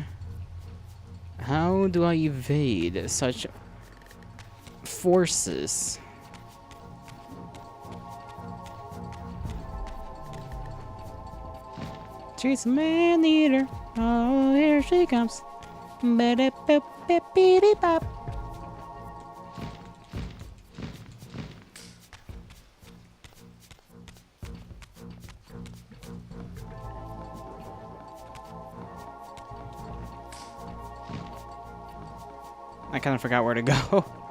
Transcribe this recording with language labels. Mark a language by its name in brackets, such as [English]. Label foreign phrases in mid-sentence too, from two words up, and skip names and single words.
[English] How do I evade such forces? She's a man eater. Oh, here she comes. Ba-da-ba-ba-ba-dee-bop. I kind of forgot where to go.